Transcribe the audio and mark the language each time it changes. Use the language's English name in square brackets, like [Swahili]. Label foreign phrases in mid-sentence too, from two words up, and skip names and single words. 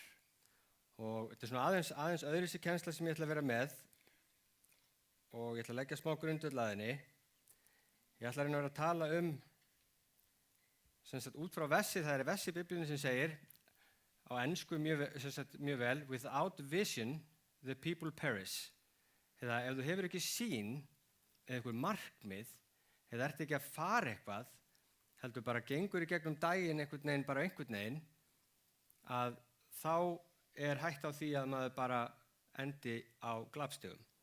[Icelandic] Og þetta er svona aðeins öðruvísi kennsla sem ég ætla að vera með og ég ætla að leggja smá grundvöll að henni. Ég ætla að reyna að vera að tala sem sagt út frá vessi, það er vessi í Biblíunni sem segir á ensku mjög vel, [English] without vision the people perish. [Icelandic] Eða ef þú hefur ekki sýn eða einhver markmið eða ert ekki að fara eitthvað, heldur bara gengur í gegnum daginn einhvern veginn, að þá er hægt á því að maður bara endi á glapstigum.